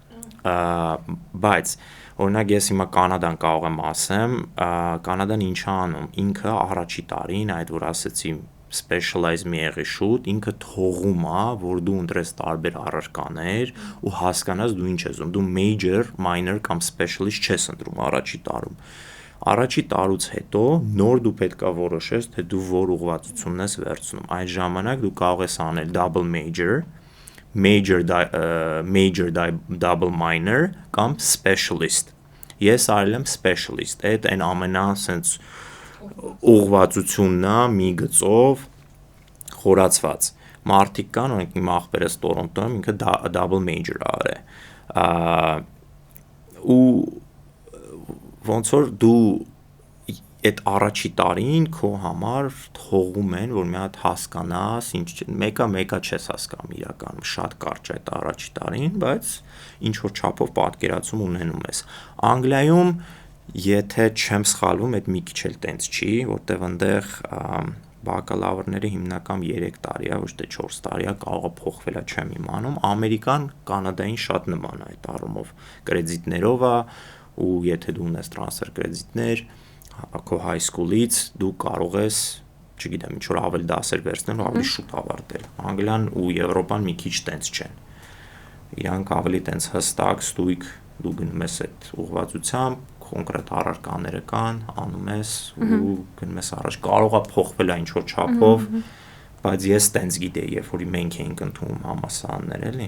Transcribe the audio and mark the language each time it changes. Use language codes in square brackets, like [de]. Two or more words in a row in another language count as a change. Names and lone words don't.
[hy] Բայց օրինակ ես հիմա Կանադան կարող եմ ասեմ, Կանադան ինչ է անում, ինքը առաջի տարին այդ որ ասեցի specialize մի եղի շուտ, ինքը թողում է, որ դու ընտրես տարբեր առարկաներ ու հասկանաս դու ինչ ես ուզում, դու [en] major, minor [hy] կամ specialist չես ընտրում առաջի տարում։ Առաջի տարուց հետո նոր դու պետք է որոշես, թե դու որ ուղղվածությունն ես վերցնում։ Այդ ժամանակ դու կարող ես անել double [en] major double minor [hy] կամ specialist։ Ես արել եմ specialist, այդ այն ամենա sense ուղղվածությունն է մի գծով խորացված։ Մարդիկ կան, օրինակ իմ ախպերս Տորոնտոյում ինքը [en] double major [hy] արել։ Ու ոնց որ դու այդ առաջի տարին քո համար թողում են, որ մի հատ հասկանաս, մեկա չես հասկանում իրականում, շատ կարճ է այդ առաջի տարին, բայց ինչ որ չափով պատկերացում ունենում ես։ Անգլիայում եթե չեմ սխալվում, այդ մի քիչ էլ տենց չի, որտեվ այնտեղ բակալավրները հիմնական 3 տարի է, ոչ թե 4 տարի է, կարող է փոխվել է, չեմ իմանում։ Ամերիկան Կանադային շատ նման է այդ առումով, կրեդիտներով է, ու եթե դու ունես տրանսֆեր կրեդիտներ, քո [en] high school- [hy] ից դու կարող ես, չգիտեմ, ինչ որ ավելի դասեր վերցնել ու ավելի շուտ ավարտել։ Անգլիան ու Եվրոպան մի քիչ տենց չեն։ Իրանք ավելի տենց հստակ, ստույգ դու գնում ես այդ ուղղվածությամբ, կոնկրետ առարկաները կան, անում ես ու գնում ես առաջ։ Կարող է փոխվել ինչ որ չափով, բայց ես տենց գիտեի, երբ որ մենք էինք ընդունում համալսարաններ, էլի։